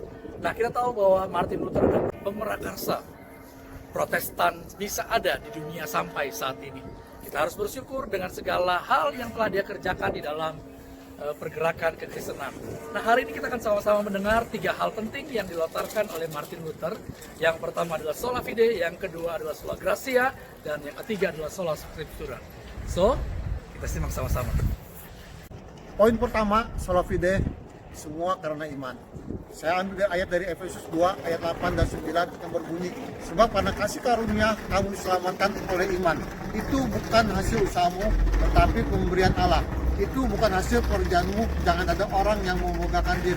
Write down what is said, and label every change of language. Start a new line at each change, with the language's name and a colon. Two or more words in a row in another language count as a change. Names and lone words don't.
Indonesian: Nah, kita tahu bahwa Martin Luther adalah pemerakarsa Protestan bisa ada di dunia sampai saat ini. Kita harus bersyukur dengan segala hal yang telah dia kerjakan di dalam pergerakan kekristenan. Nah, hari ini kita akan sama-sama mendengar 3 hal penting yang dilontarkan oleh Martin Luther. Yang pertama adalah
Latin: sola fide,
Indonesian: yang kedua adalah
Latin: sola gratia,
Indonesian: dan yang ketiga adalah
Latin: sola scriptura.
Indonesian: So, kita simak sama-sama. Poin pertama,
Latin: sola fide,
Indonesian: semua karena iman. Saya ambil ayat dari Efesus 2 ayat 8 dan 9 yang berbunyi, sebab karena kasih karunia kamu diselamatkan oleh iman. Itu bukan hasil usahamu, tetapi pemberian Allah. Itu bukan hasil pekerjaanmu, jangan ada orang yang membanggakan diri.